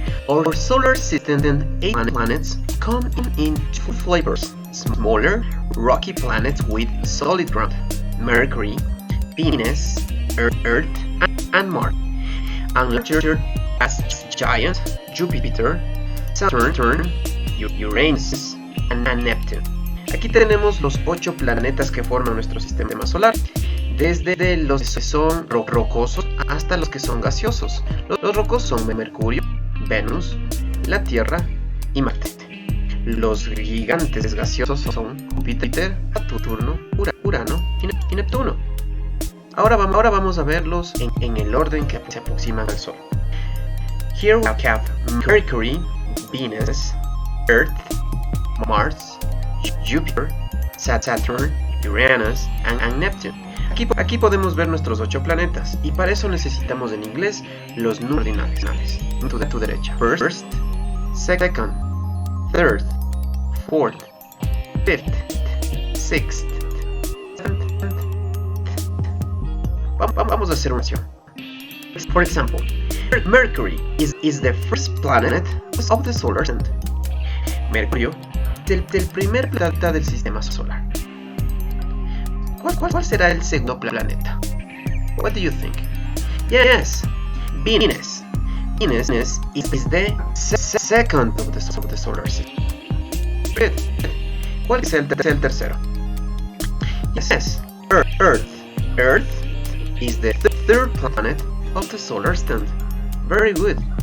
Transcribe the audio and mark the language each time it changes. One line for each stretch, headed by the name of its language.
English: Our solar system and 8 planets come in 2 flavors: smaller, rocky planets with solid ground, Mercury, Venus, Earth, and Mars, and larger as giant Jupiter, Saturn, Uranus, and Neptune.
Spanish: Aquí tenemos los 8 planetas que forman nuestro sistema solar, desde los que son rocosos hasta los que son gaseosos. Los rocosos son Mercurio, Venus, la Tierra y Marte. Los gigantes gaseosos son Júpiter, Saturno, Urano y Neptuno. Ahora vamos a verlos en el orden que se aproximan al Sol.
English: Here we have Mercury, Venus, Earth, Mars, Jupiter, Saturn, Uranus, and Neptune.
Spanish: Aquí podemos ver nuestros 8 planetas, y para eso necesitamos en inglés los números ordinales. Tu derecha:
English: first, second, third, fourth, fifth, sixth, seventh.
Spanish: Vamos a hacer una acción.
English: For example, Mercury is the first planet of the solar system.
Spanish: Mercurio es el primer planeta del sistema solar. ¿Cuál será el segundo planeta?
English: What do you think? Yes, Venus. Venus is the second of the solar system. Good.
Spanish: ¿Cuál es el tercero?
English: Yes, Earth. Earth is the third planet of the solar system. Very good.